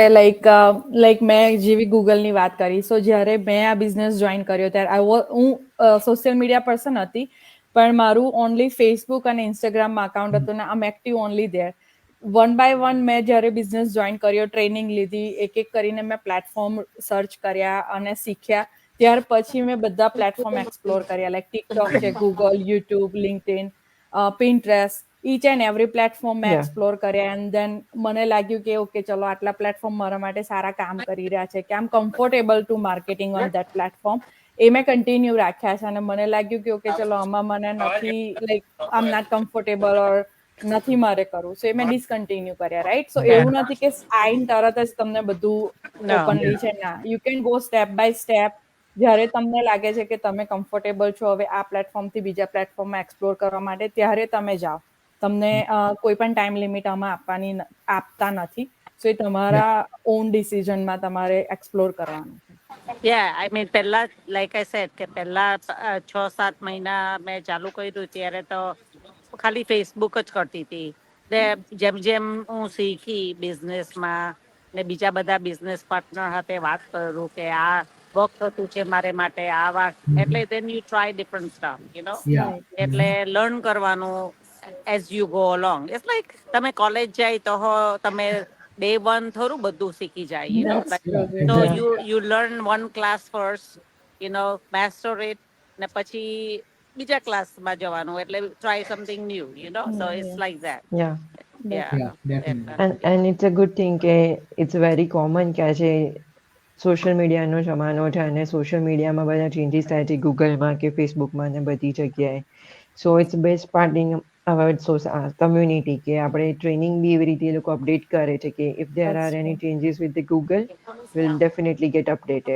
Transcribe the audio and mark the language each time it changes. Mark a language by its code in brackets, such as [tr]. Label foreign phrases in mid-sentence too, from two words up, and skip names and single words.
[gu] લાઈક મેં જેવી ગૂગલની વાત કરી, સો જ્યારે મેં આ બિઝનેસ જોઈન કર્યો ત્યારે હું [en] social media person [gu] હતી, પણ મારું ઓનલી ફેસબુક અને ઇન્સ્ટાગ્રામમાં અકાઉન્ટ હતું ને આમ [en] active only there. one by one [gu] મેં જ્યારે બિઝનેસ જોઈન કર્યો, ટ્રેનિંગ લીધી, એક એક કરીને મેં પ્લેટફોર્મ સર્ચ કર્યા અને શીખ્યા. ત્યાર પછી મેં બધા પ્લેટફોર્મ એક્સપ્લોર કર્યા, લાઈક ટિકટોક છે, ગૂગલ, યુટ્યુબ, લિંક્ડઇન, પિન્ટરેસ્ટ, [en] each and every platform મેં Yeah. [gu] એક્સપ્લોર કર્યા [en] and then [gu] મને લાગ્યું કે ઓકે ચલો આટલા પ્લેટફોર્મ મારા માટે સારા કામ કરી રહ્યા છે કે આમ [en] comfortable to marketing on that platform [gu] એ મેં કન્ટિન્યુ રાખ્યા છે અને મને લાગ્યું કે ઓકે ચલો આમાં મને નથી [en] like I am not comfortable or [gu] નથી મારે કરવું સો એ મેં ડિસકન્ટિન્યુ કર્યા [en] right so [gu] એવું નથી કે આઈન તરત જ તમને બધું [en] No. [gu] ઓપનલી છે ના [en] you can go step by step [gu] જ્યારે તમને લાગે છે કે તમે કમ્ફર્ટેબલ છો હવે આ પ્લેટફોર્મથી બીજા પ્લેટફોર્મમાં એક્સપ્લોર કરવા માટે ત્યારે તમે જાઓ તમને કોઈ પણ [en] time limit [gu] આમાં આપતા નથી સો એ તમારા ઓન ડિસિઝનમાં તમારે એક્સપ્લોર કરવાનું છે [en] Yeah, I mean, [gu] પહેલા [en] like I said [gu] કે પહેલા 6-7 મહિના મેં ચાલુ કર્યું ત્યારે તો ખાલી ફેસબુક જ કરતી હતી ને જેમ જેમ હું શીખી બિઝનેસમાં ને બીજા બધા [en] business partner [gu] સાથે વાત કરું કે આ વર્ક થતું છે મારે માટે આ વાત એટલે [en] then you try different stuff, you know. Yeah. [gu] એટલે લર્ન કરવાનું [en] as you go along it's like [gu] તમે કોલેજ જાય તો તમે ડે 1 થોડું બધું શીખી જાય, [en] you know. That's Yeah, true. So exactly. you learn one class first, you know, master it, [gu] ને પછી બીજા ક્લાસમાં જવાનું એટલે [en] try something new, you know. So it's Yeah. like that. Yeah. Yeah. Yeah, definitely. And it's a good thing [gu] કે [en] it's very common [gu] કે આજે સોશિયલ મીડિયાનો જમાનો છે અને સોશિયલ મીડિયામાં બધા ચેન્જીસ થાય છે ગૂગલમાં કે ફેસબુકમાં ને બધી જગ્યાએ [en] so it's best part in our community [gu] કે આપણે ટ્રેનિંગ બી એવી રીતે એ લોકો અપડેટ કરે છે કે [en] if there That's are any true. changes with the Google will definitely get updated